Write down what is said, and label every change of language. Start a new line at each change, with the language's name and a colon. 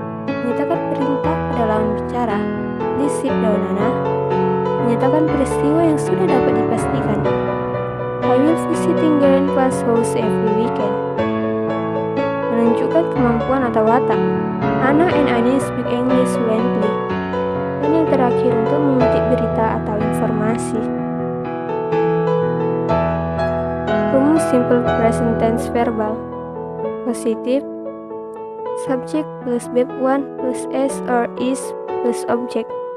Indonesian: Menyatakan perintah pada lawan bicara.
English: Please sit down,
Indonesian: Nana. Menyatakan peristiwa yang sudah dapat dipastikan.
English: I will visiting grandpa's house every weekend.
Indonesian: Menunjukkan kemampuan atau watak.
English: Anna and Annie speak English fluently.
Indonesian: Dan yang terakhir untuk mengutip berita atau informasi.
English: Rumus simple present tense verbal. Positif, subject plus verb 1 plus s or is plus object.